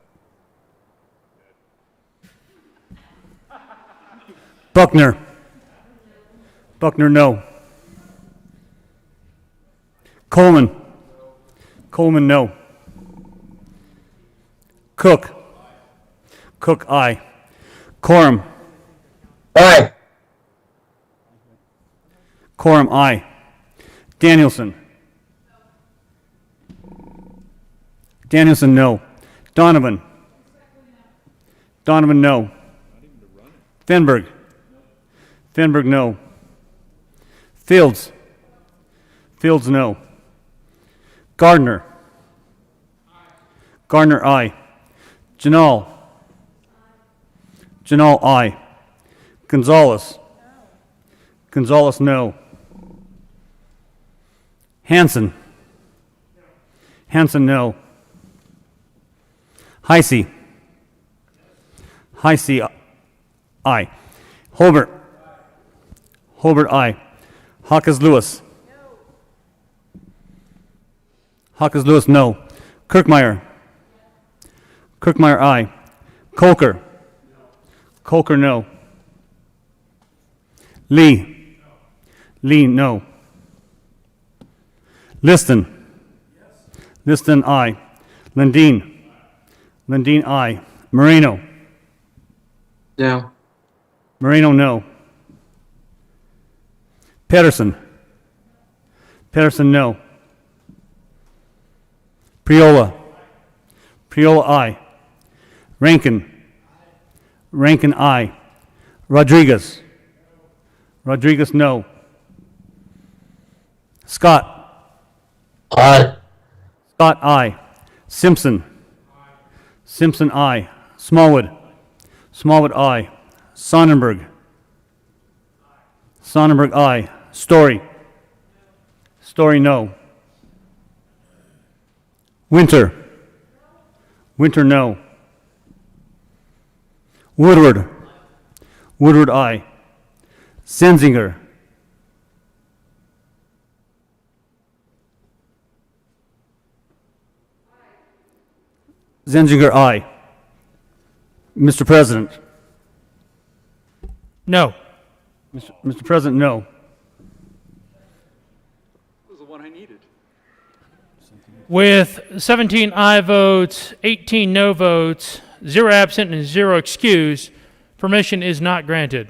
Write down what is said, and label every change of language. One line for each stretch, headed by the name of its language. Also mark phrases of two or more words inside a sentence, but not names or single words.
English: Buckner. Buckner, no. Coleman. Coleman, no. Cook. Cook, aye. Quorum. Aye. Quorum, aye. Danielson. Danielson, no. Donovan. Donovan, no. Fenberg. Fenberg, no. Fields. Fields, no. Gardner. Gardner, aye. Janal. Janal, aye. Gonzalez. Gonzalez, no. Hanson. Hanson, no. Heisey. Heisey, aye. Holbert. Holbert, aye. Hawkes Lewis. Hawkes Lewis, no. Kirkmeyer. Kirkmeyer, aye. Colker. Colker, no. Lee. Lee, no. Liston. Liston, aye. Lundin. Lundin, aye. Moreno. No. Moreno, no. Pedersen. Pedersen, no. Priola. Priola, aye. Rankin. Rankin, aye. Rodriguez. Rodriguez, no. Scott. Aye. Scott, aye. Simpson. Simpson, aye. Smallwood. Smallwood, aye. Sonnenberg. Sonnenberg, aye. Story. Story, no. Winter. Winter, no. Woodward. Woodward, aye. Senzinger. Zenzinger, aye. Mr. President. No. Mr. President, no. That was the one I needed. With 17 aye votes, 18 no votes, 0 absent, and 0 excused, permission is not granted.